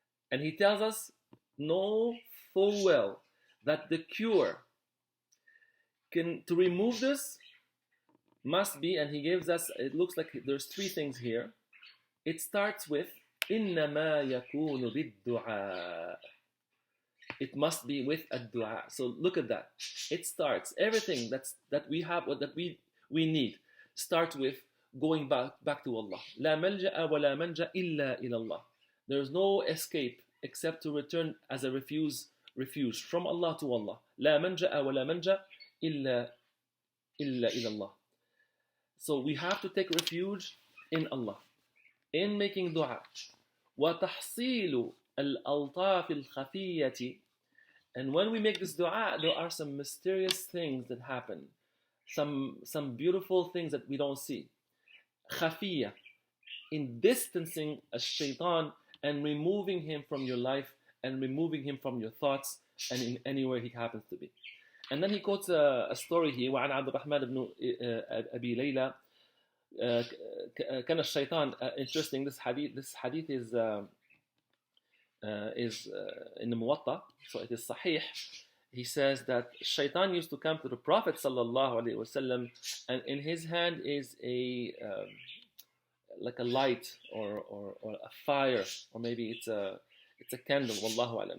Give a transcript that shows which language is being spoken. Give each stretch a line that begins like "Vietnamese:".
English: And he tells us, know full well that the cure to remove this must be, and he gives us, it looks like there's three things here. It starts with
Arabic: إنما يكون بالدعاء.
English: It must be with a dua. So look at that. It starts, everything that we have or that we need starts with going back to Allah.
Arabic: لا ملجأ ولا منجأ إلا إلى الله.
English: There is no escape except to return as a refuge from Allah to Allah.
Arabic: لا منجأ ولا منجأ إلا إلى الله.
English: So we have to take refuge in Allah, in making dua.
Arabic: وَتَحْصِيلُ الْأَلْطَافِ الْخَفِيَّةِ.
English: And when we make this dua, there are some mysterious things that happen, some beautiful things that we don't see. خَفِيَّة, in distancing a shaitan and removing him from your life and removing him from your thoughts and in anywhere he happens to be. And then he quotes a story here.
Arabic: وعن عبد الرحمن بن أبي ليلى كان الشيطان.
English: Interesting. This hadith is in the Muwatta, so it is Sahih. He says that Shaitan used to come to the Prophet sallallahu alaihi wasallam, and in his hand is like a light or a fire, or maybe it's a candle. Wallahu alam.